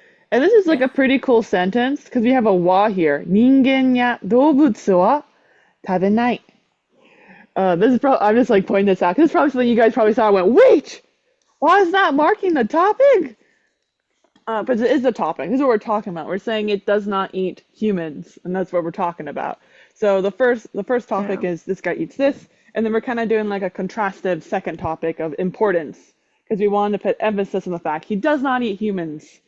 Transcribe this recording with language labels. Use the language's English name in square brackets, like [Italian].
[English] And this is like a pretty cool sentence because we have a wa here. [Japanese] 人間や動物は食べない. [English] This is I'm just like pointing this out. This is probably something you guys probably saw and went, wait, why is that marking the topic? But it is the topic. This is what we're talking about. We're saying it does not eat humans, and that's what we're talking about. So the first topic is this guy eats this, and then we're kind of doing like a contrastive second topic of importance because we wanted to put emphasis on the fact he does not eat humans.